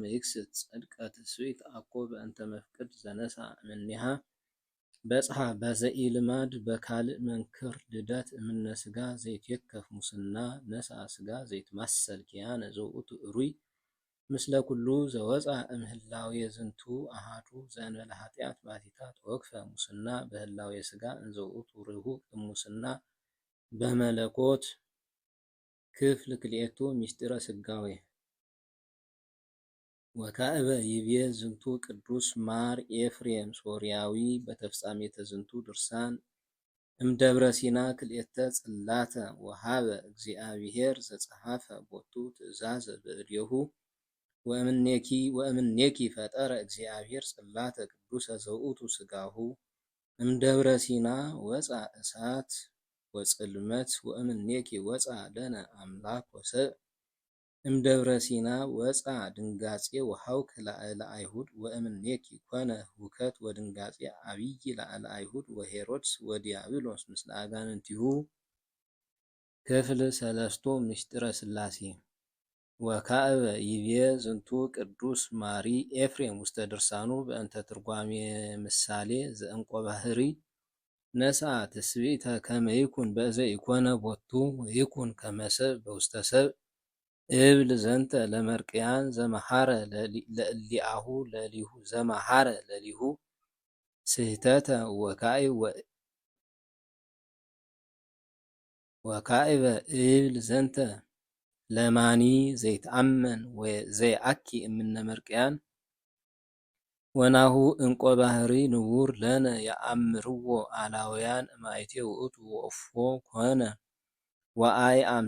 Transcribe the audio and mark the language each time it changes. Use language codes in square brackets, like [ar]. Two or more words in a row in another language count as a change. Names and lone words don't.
[gez] ይክስት ጽድቀ ትስብእት አኮ በእንተ መፍቅድ ዘነስአ እምኔሃ በጽሐ በዘኢልማድ በካልእ መንክር ልደት እምነ ሥጋ ዘይትዌከፍ ሙስና ነስአ ሥጋ ዘይትማሰል ኪያነ ዘውእቱ እሩይ ምስለ ኩሉ ዘወፃ እምህላዌ ዝንቱ አሃዱ ዘእንበለ ኃጢአት ባቲታ ተወክፈ ሙስና በህላዌ ሥጋ እንዘ ውእቱ ርሁቅ እሙስና በመለኮት ክፍል ክልኤቱ ምስጢረ ሥጋዌ ወካዕበ ይቤ ዝንቱ ቅዱስ ማር ኤፍሬም ሶርያዊ በተፍጻሜተ ዝንቱ ድርሳን እምደብረ ሲና ክልኤተ ጽላተ ወሃበ እግዚአብሔር ዘጸሐፈ ቦቱ ትእዛዘ በእዴሁ ወእምኔኪ ፈጠረ እግዚአብሔር ጽላተ ቅዱሰ ዘውእቱ ሥጋሁ እምደብረ ሲና ወፃ እሳት ወጽልመት ወእምኔኪ ወፃ ለነ አምላክ ወሰብእ እምደብረ ሲና ወፃ ድንጋጼ ወሐውክ ላዕለ አይሁድ ወእምኔኪ ኮነ ሁከት ወድንጋጼ አብይ ላዕለ አይሁድ ወሄሮድስ ወዲያብሎስ ምስለ አጋንንቲሁ ክፍል ሰለስቱ ምስጢረ ሥላሴ ወካዕበ ይቤ ዝንቱ ቅዱስ ማሪ ኤፍሬም ውስተ ድርሳኑ በእንተ ትርጓሜ ምሳሌ ዘእንቆ ባህሪ ነስአ ትስብእተ ከመ ይኩን በእዘ ኢኮነ ቦቱ ወይኩን ከመ ሰብእ በውስተ ሰብእ እብል ዘንተ ለመርቅያን ዘመሃረ ለእሊአሁ ለሊሁ ዘመሃረ ለሊሁ ስህተተ ወካዕበ እብል ዘንተ ለማኒ ዘይትአመን ወዘይአኪ እምነ መርቅያን ወናሁ እንቆ ባህሪ ንቡር ለነ የአምርዎ አላውያን እማይቴ ውእቱ ወእፎ ኮነ ወአይ